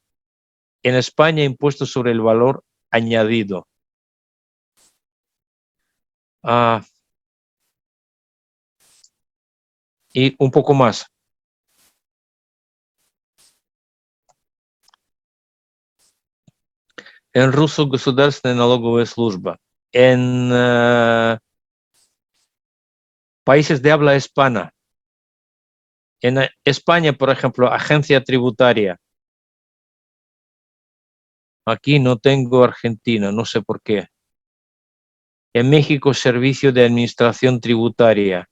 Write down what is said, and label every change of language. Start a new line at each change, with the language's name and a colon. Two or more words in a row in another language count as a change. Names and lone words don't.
Spanish: En España, impuesto sobre el valor añadido. Y un poco más. En ruso,
Russian: государственная налоговая служба.
Spanish: En países de habla hispana. En España, por ejemplo, agencia tributaria. Aquí no tengo Argentina, no sé por qué. En México, servicio de administración tributaria.